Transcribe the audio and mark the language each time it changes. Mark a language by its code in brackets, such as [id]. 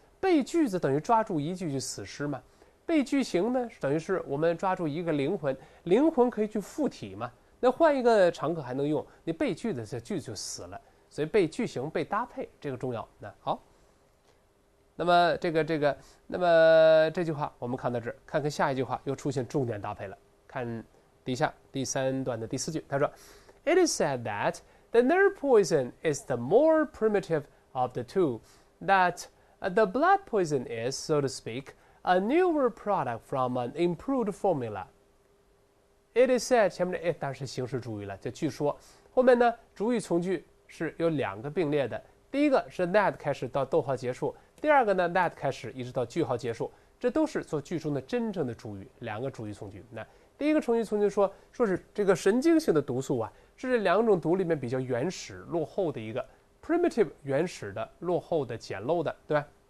[zh] 背句子等于抓住一句去死诗嘛，背句型呢等于是我们抓住一个灵魂，灵魂可以去附体嘛。那换一个常客还能用，你背句子这句子就死了。所以背句型、背搭配这个重要。那好。那么那么这句话我们看到这儿，看看下一句话又出现重点搭配了。看底下第3段的第4句，他说 [en] ：“It is said that the nerve poison is the more primitive of the two, that the blood poison is, so to speak, a newer product from an improved formula.” [zh] It is said 前面的 it 当然是形式主语了，就据说。后面呢，主语从句是有2个并列的，第一个是 that 开始到逗号结束。第二个呢 that 开始一直到句号结束，这都是做句中的真正的主语，2个主语从句。那第一个从句从句说是这个神经性的毒素啊，是这2种毒里面比较原始落后的一个 primitive 原始的落后的简陋的，对吧？